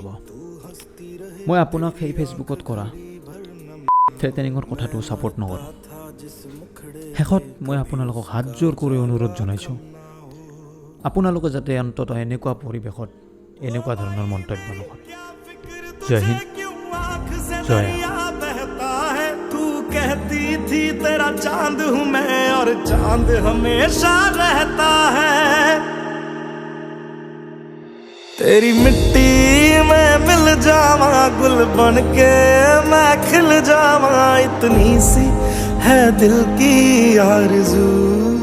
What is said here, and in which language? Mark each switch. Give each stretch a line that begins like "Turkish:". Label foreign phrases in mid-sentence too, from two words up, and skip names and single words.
Assamese: মই আপোনাক সেই ফেচবুকত কৰা থ্ৰেটেনিঙৰ কথাটো ছাপোৰ্ট নকৰোঁ। শেষত মই আপোনালোকক হাতজোৰ কৰি অনুৰোধ জনাইছোঁ, আপোনালোকে যাতে অন্ততঃ এনেকুৱা পৰিৱেশত এনেকুৱা ধৰণৰ মন্তব্য নকৰে। জয় হিন্দ, জয়
Hindi: तू कहती थी तेरा चांद हूँ मैं और चांद हमेशा रहता है। तेरी मिट्टी में मिल जावा गुल बन के मैं खिल जावा, इतनी सी है दिल की आरज़ू।